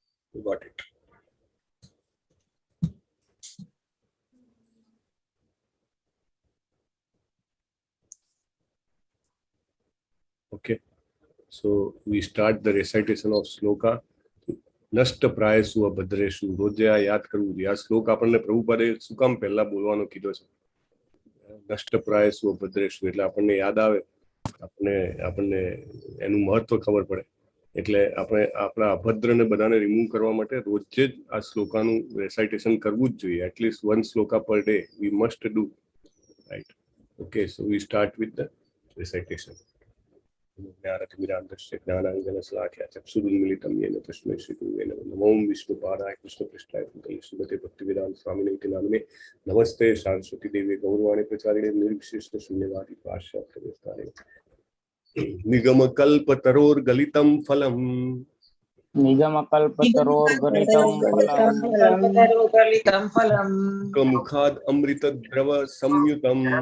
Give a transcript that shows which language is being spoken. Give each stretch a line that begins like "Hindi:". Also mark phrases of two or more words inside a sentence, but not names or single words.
English: Got it. Okay. So we start the recitation of sloka.
Sanskrit: नष्ट प्रायसु अभद्रेशु.
Gujarati: રોજે આ યાદ કરવું જોઈએ. આ શ્લોક આપણને પ્રભુપાદે શું કામ પહેલા બોલવાનો કીધો છે?
Sanskrit: नष्ट प्रायसु अभद्रेशु
Gujarati: એટલે આપણને યાદ આવે, આપણને એનું મહત્વ ખબર પડે. એટલે આપણે આપણા અભદ્રને બધાને રિમૂવ કરવા માટે રોજે જ આ શ્લોકાનું રેસાઇટેશન કરવું જ જોઈએ.
English: at least 1 shloka per day we must do, right? okay, so we start with the recitation.
Sanskrit: नमो विष्णुपादाय कृष्णपृष्ठाय श्रीमते भक्तिवेदांत स्वामिने नामिने नमस्ते सरस्वती देवी गौरवाणी प्रचारिणे निर्विशेष शून्यवादी पार्श्वप्रवेशकारे निगम कल्पतरोर गलितम फलम मुखाद अमृत द्रव संयुतम